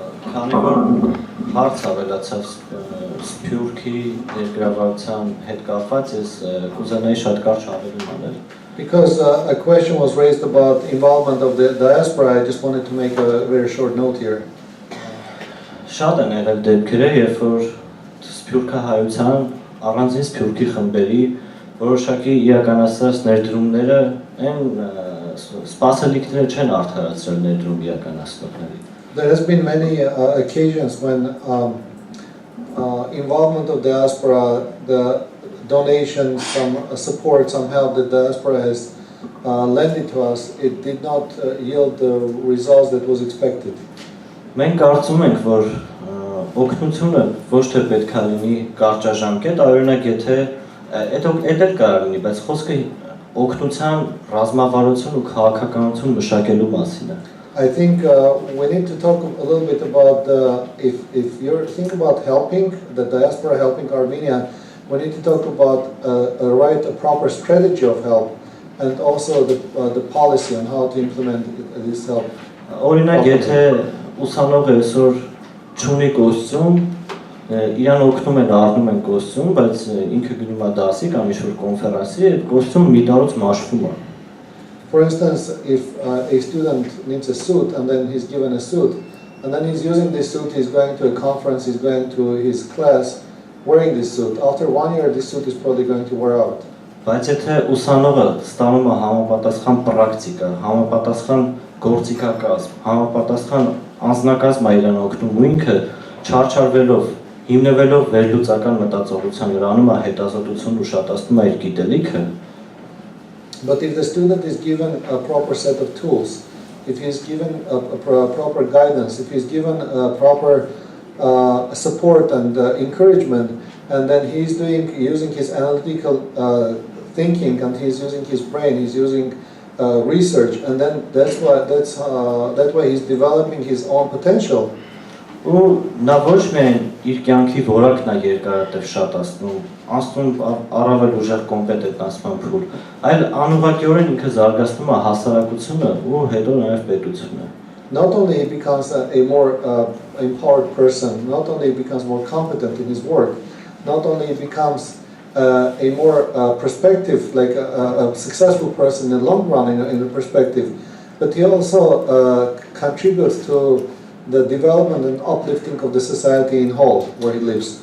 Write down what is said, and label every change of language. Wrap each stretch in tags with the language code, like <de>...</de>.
<hy>Քանի որ հարց ավելացավ Սփյուռքի ներգրավվածության հետ կապված, ես կուզենայի շատ կարճ հավելում անել։</hy> <en>Because a question was raised about involvement of the diaspora, I just wanted to make a very short note here.</en> <hy>Շատ են եղել դեպքեր, երբ որ Սփյուռքը հայության առանձին Սփյուռքի խմբերի որոշակի իրականացրած ներդրումները այն սպասելիքները չեն արդարացրել ներդրում իրականացնողների։</hy> <en>There has been many occasions when involvement of diaspora, the donation, some support, some help that diaspora has lent to us, it did not yield the results that was expected.</en> <hy>Մենք կարծում ենք, որ օգնությունը ոչ թե պետք է լինի կարճաժամկետ, օրինակ եթե այդ էլ կարող լինի, բայց խոսքը օգնության ռազմավարություն ու քաղաքականություն մշակելու մասին է։</hy> <en>I think we need to talk a little bit about if you think about helping the diaspora, helping Armenia, we need to talk about a proper strategy of help and also the policy on how to implement this help.</en> <hy>Օրինակ եթե ուսանողը այսօր չունի կոստյում, իրան օգնում են առնում են կոստյում, բայց ինքը գնում է դասի կամ ինչ-որ կոնֆերանսի, այդ կոստյումը մի տարուց մաշվում է։</hy> <en>For instance, if a student needs a suit and then he's given a suit, and then he's using this suit, he's going to a conference, he's going to his class wearing this suit. After 1 year, this suit is probably going to wear out.</en> <hy>Բայց եթե ուսանողը ստանում է համապատասխան պրակտիկա, համապատասխան գործիքակազմ, համապատասխան անձնակազմ է իրան օգնում ու ինքը չարչարվելով, հիմնվելով վերլուծական մտածողության վրա անում է հետազոտություն ու շատացնում է իր գիտելիքը։</hy> <en>But if the student is given a proper set of tools, if he's given a proper guidance, if he's given a proper support and encouragement, and then he's using his analytical thinking, and he's using his brain, he's using research, and then that way he's developing his own potential.</en> <hy>Ու նա ոչ միայն իր կյանքի որակն է երկարատև շատացնում, անցնում առավել ուժեղ կոմպետենտացման փուլ, այլ անուղղակիորեն ինքը զարգացնում է հասարակությունը ու հետո նաև պետությունը։</hy> <en>Not only he becomes a more empowered person, not only he becomes more competent in his work, not only he becomes a more perspective, like a successful person in the long run in the perspective, but he also contributes to the development and uplifting of the society in whole where he lives.</en>